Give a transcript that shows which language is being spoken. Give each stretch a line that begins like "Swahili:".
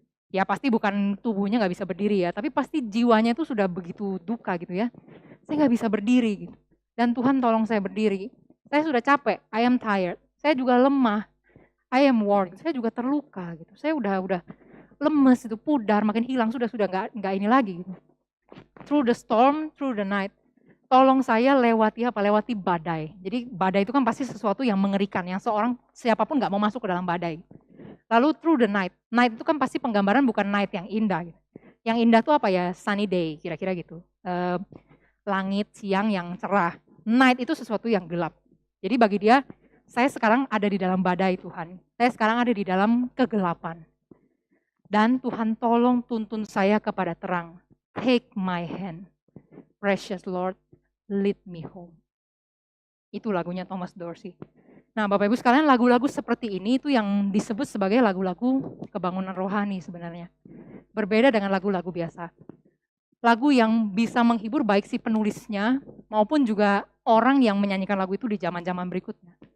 Indonesian: Ya pasti bukan tubuhnya nggak bisa berdiri ya, tapi pasti jiwanya itu sudah begitu duka gitu ya. Saya nggak bisa berdiri gitu. Dan Tuhan tolong saya berdiri. Saya sudah capek,
English: I am tired.
Indonesian: Saya juga lemah.
English: I am worn,
Indonesian: saya juga terluka gitu. Saya udah lemes itu, pudar, makin hilang sudah nggak ini lagi gitu.
English: Through the storm, through the night.
Indonesian: Tolong saya lewati apa? Lewati badai. Jadi badai itu kan pasti sesuatu yang mengerikan, yang seorang siapapun nggak mau masuk ke dalam badai. Lalu
English: through the night.
Indonesian: Night itu kan pasti penggambaran bukan night yang indah gitu. Yang indah tuh apa ya?
English: Sunny day,
Indonesian: kira-kira gitu. langit siang yang cerah. Night itu sesuatu yang gelap. Jadi bagi dia, saya sekarang ada di dalam badai Tuhan. Saya sekarang ada di dalam kegelapan. Dan Tuhan tolong tuntun saya kepada terang.
English: Take my hand. Precious Lord, lead me home.
Indonesian: Itu lagunya Thomas Dorsey. Nah Bapak Ibu sekalian, lagu-lagu seperti ini itu yang disebut sebagai lagu-lagu kebangunan rohani sebenarnya. Berbeda dengan lagu-lagu biasa. Lagu yang bisa menghibur baik si penulisnya maupun juga orang yang menyanyikan lagu itu di zaman-zaman berikutnya.